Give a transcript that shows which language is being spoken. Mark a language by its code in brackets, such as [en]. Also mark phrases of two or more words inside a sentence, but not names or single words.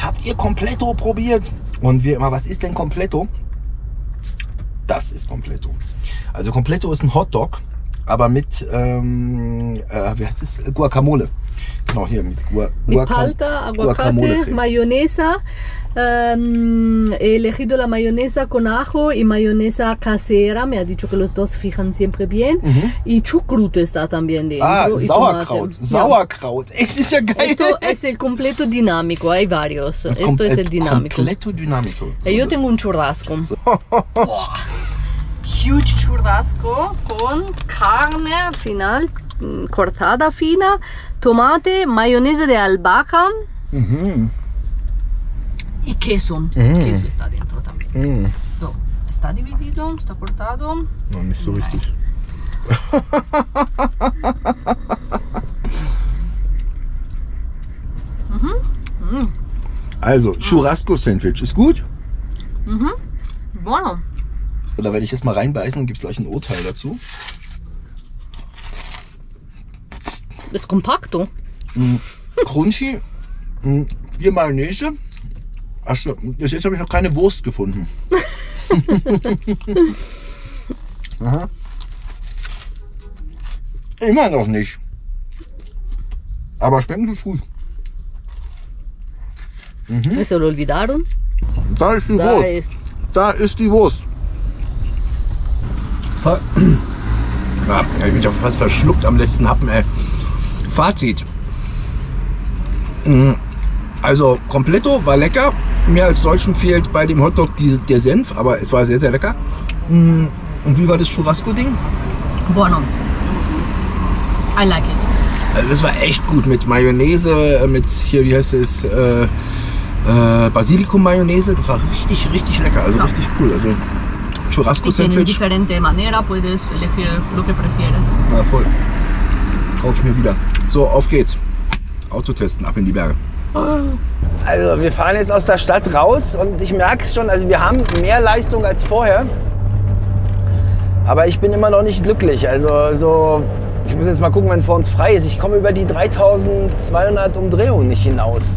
[de] Habt ihr Completo probiert? Und wir immer, was ist denn Completo? Das ist Completo. Also Completo ist ein Hotdog aber mit, wie heißt es? Guacamole. Genau, hier mit [es] Mit Palta, aguacate, mayonesa. He elegido la mayonesa con ajo y mayonesa casera. Me ha dicho que los dos fijan siempre bien. Y chucrute está también dentro. Ah, y [de] Sauerkraut. [es] tomate. [de] Sauerkraut. Es ist ja geil. [es] Esto es el completo dinámico, hay varios. Esto es el dinámico. Completo dinámico. Yo tengo un churrasco. Huge churrasco con carne final, cortada fina, tomate, mayonesa de albahaca y queso. Queso está dentro también. So, ¿está dividido? ¿Está cortado? No, [de] nicht so richtig. Also, Churrasco-Sandwich ist gut. [es] Bueno. [de] Da werde ich jetzt mal reinbeißen und gibt es gleich ein Urteil dazu. [es] Es compacto. [de] Crunchy, hier Mayonnaise. Achso, bis jetzt habe ich noch keine Wurst gefunden. Aha. Immer noch nicht. Aber schmecken tut's gut. [es] Se lo olvidaron. [de] Da ist die Wurst. Da ist die Wurst. Ja, ich bin ja fast verschluckt am letzten Happen, ey. Fazit. Also, Completo war lecker. Mir als Deutschen fehlt bei dem Hotdog der Senf, aber es war sehr, sehr lecker. Und wie war das Churrasco-Ding? [es] Bueno. [en] I like it. [de] Also das war echt gut mit Mayonnaise, mit hier, wie heißt es, Basilikum-Mayonnaise. Das war richtig, richtig lecker, also richtig cool. Also Churrasco-Sandwich. [es] Diferente manera, puedes elegir lo que prefieres. [de] Ja, voll. Kaufe ich mir wieder. So, auf geht's. Auto testen, ab in die Berge. Also wir fahren jetzt aus der Stadt raus und ich merke es schon, also wir haben mehr Leistung als vorher. Aber ich bin immer noch nicht glücklich. Also so, ich muss jetzt mal gucken, wenn vor uns frei ist. Ich komme über die 3200 Umdrehungen nicht hinaus.